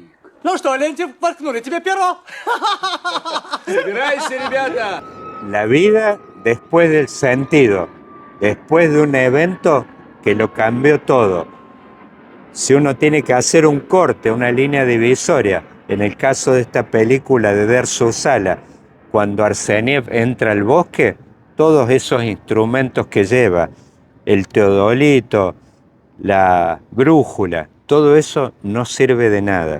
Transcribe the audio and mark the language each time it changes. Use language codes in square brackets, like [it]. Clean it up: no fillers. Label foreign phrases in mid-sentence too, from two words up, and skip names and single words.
[ru] Ну что, Лентьев, воткнули тебе перо? Собирайся, ребята. [es] La vida después del sentido, después de un evento que lo cambió todo. Si uno tiene que hacer un corte, una línea divisoria, en el caso de esta película de Dersu Sala, cuando Arseniev entra al bosque, todos esos instrumentos que lleva, el teodolito, la brújula, todo eso no sirve de nada.